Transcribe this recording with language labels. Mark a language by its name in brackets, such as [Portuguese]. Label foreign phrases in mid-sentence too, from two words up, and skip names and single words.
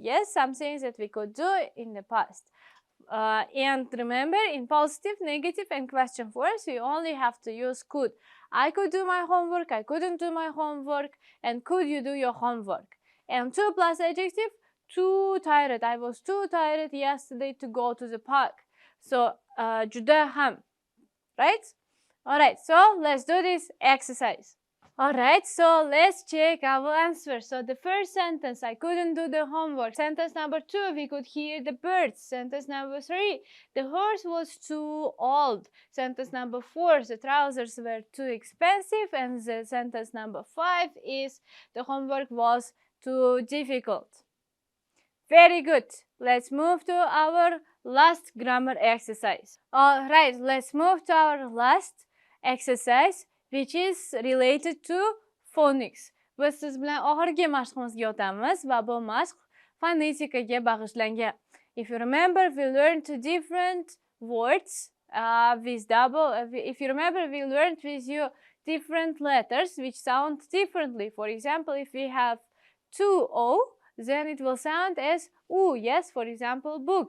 [English] Yes, something that we could do in the past. And remember, in positive, negative, and question forms, we only have to use could. I could do my homework, I couldn't do my homework, and could you do your homework? And to plus adjective, too tired. I was too tired yesterday to go to the park. So, [Uzbek] juda ham. [English] Right? Alright, so let's do this exercise. Alright, so let's check our answer. So the first sentence, I couldn't do the homework. Sentence number 2, we could hear the birds. Sentence number 3, the horse was too old. Sentence number 4, the trousers were too expensive. And the sentence number 5 is the homework was too difficult. Very good. Let's move to our last grammar exercise. Alright, let's move to our last exercise, which is related to phonics. [Uzbek] Biz siz bilan oxirgi mashqimizga o'tamiz va bu mashq fonetikaga bag'ishlangan. [English] If you remember, we learned different words if you remember, we learned with you different letters which sound differently. For example, if we have 2 O, then it will sound as U, yes, for example, book.